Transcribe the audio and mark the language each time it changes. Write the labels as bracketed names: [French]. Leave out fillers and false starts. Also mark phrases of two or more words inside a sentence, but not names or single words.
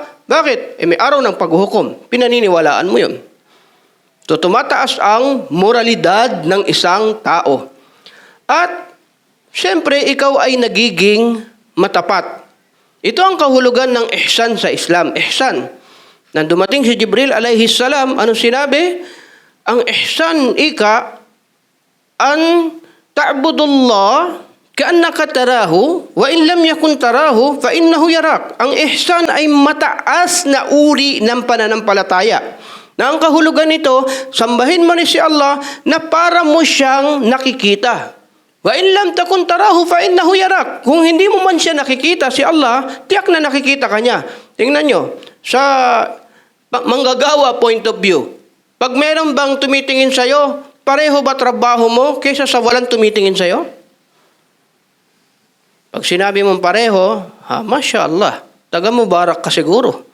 [Filipino] Bakit? May araw ng paghuhukom. Pinaniniwalaan mo yun. So, tumataas ang moralidad ng isang tao. At, syempre, ikaw ay nagiging matapat. Ito ang kahulugan ng ihsan sa Islam. Ihsan. Nang dumating si Jibril [Arabic] عليه السلام, [Filipino] anong sinabi? [Arabic] Ang ihsan, أن تعبد الله كأنك تراه وإن لم يكن تراه فإنه يراك. [Filipino] Ang ihsan ay mataas na uri ng pananampalataya. Na ang kahulugan nito, sambahin mo ni si Allah na para mo siyang nakikita. [Arabic] وإن لم تكن تراه فإنه يراك. [Filipino] Kung hindi mo man siya nakikita si Allah, tiyak na nakikita ka niya. Tingnan nyo, sa manggagawa [English] point of view, [Filipino] pag meron bang tumitingin sa'yo, pareho ba trabaho mo kaysa sa walang tumitingin sa'yo? Pag sinabi mong pareho, [Arabic] ما شاء الله, [Filipino] taga Mubarak ka siguro.